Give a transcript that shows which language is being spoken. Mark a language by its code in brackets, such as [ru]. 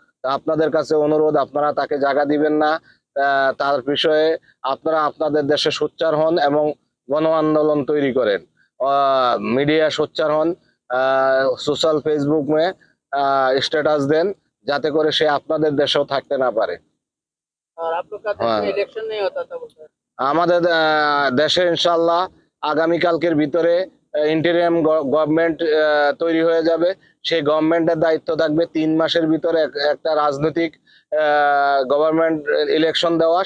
[bn] তা আপনাদের কাছে অনুরোধ, আপনারা তাকে জায়গা দিবেন না। তার বিষয়ে আপনারা আপনাদের দেশে সোচ্চার হন এবং গণ আন্দোলন তৈরি করেন, मीडिया সোচ্চার হন, সোশ্যাল ফেসবুক মে স্ট্যাটাস দেন, যাতে করে সে আপনাদের দেশেও থাকতে না পারে। [hi] और आप लोग का देश में इलेक्शन नहीं होता था बोलते हैं। [bn] আমাদের দেশে ইনশাল্লাহ আগামীকালকের ভিতরে ইন্টারিম গভর্নমেন্ট তৈরি হয়ে যাবে। সেই গভর্নমেন্টের দায়িত্ব থাকবে 3 মাসের ভিতরে একটা রাজনৈতিক গভর্নমেন্ট ইলেকশন দেওয়া।